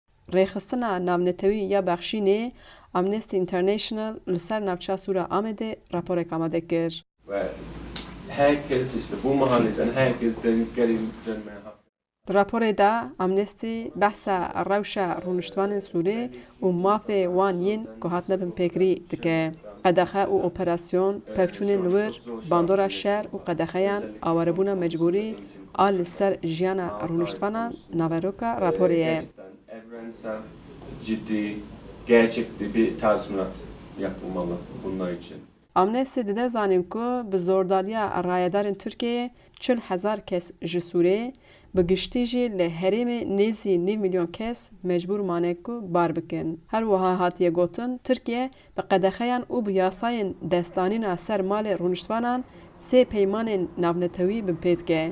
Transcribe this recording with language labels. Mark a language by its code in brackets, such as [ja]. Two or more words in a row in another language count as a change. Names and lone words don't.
[ku] rêxistina navnetewî ya Bexşînê Amnesty International li ser navçeya Sûra Amedê raporek amade kir. [tr] Ve herkes işte bu mahalleden herkes gelin dönmeye hak. [ku] Di raporê de Amnesty behsa rewşa rûniştvanên Sûrê û mafê wan yên ku hatine bin pêkirî dike. Qedexe û operasyon, pevçûnên li wir, bandora şer û qedexeyan awarebûna mecbûrî a li ser jiyana rûniştvanan naveroka raporê ye. [tr] Evrensel, ciddi, gerçekte bir tazminat yapılmalı bunlar için. [ku] Amnesty dide zanin ku bi zordariya rayedarên Tirkiyeyê 40,000 kes ji Sûrê bi giştî jî li herêmê nêzî 9 milyon kes mecbûr mane ku bar bikin. Her wiha hatiye gotin Tirkiye bi qedexeyan û bi yasayên destdanîna ser malê rûniştvanan sê peymanên navnetewî bin pê dike.